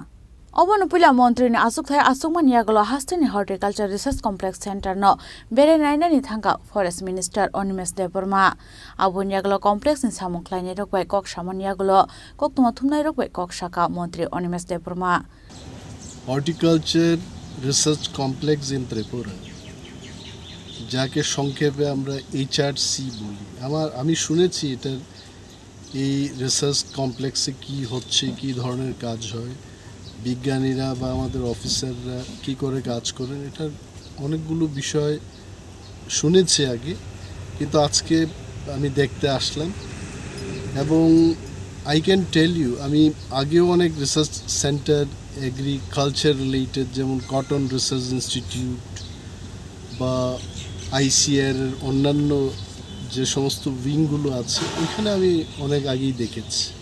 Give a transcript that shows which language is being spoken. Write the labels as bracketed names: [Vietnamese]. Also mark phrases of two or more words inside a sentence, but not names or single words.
[Kok Borok] Obonupila mantri ni asukthai asukman yagalo hastini Horticulture Research Complex Center no bere naina ni thangka [English] Forest Minister [Kok Borok] Onimesh Deborma apunyagalo complex ni samung klaini rokbai kok saman yagalo kok tuma thumnai rokbai kok saka mantri Onimesh Deborma. [English] Horticulture Research Complex in Tripura, [Bangla] যাকে সংক্ষেপে আমরা HRC বলি। আমি শুনেছি এটার এই [English] research complex [Bangla] কি হচ্ছে, কি ধরনের কাজ হয়, বিজ্ঞানীরা বা আমাদের অফিসাররা কি করে কাজ করেন, এটার অনেকগুলো বিষয় শুনেছি আগে, কিন্তু আজকে আমি দেখতে আসলাম এবং [English] I can tell you, [Bangla] আমি আগেও অনেক [English] research center agriculture related, [Bangla] যেমন কটন রিসার্চ ইনস্টিটিউট বা ICR অন্যান্য যে সমস্ত উইংগুলো আছে ওইখানে আমি অনেক আগেই দেখেছি।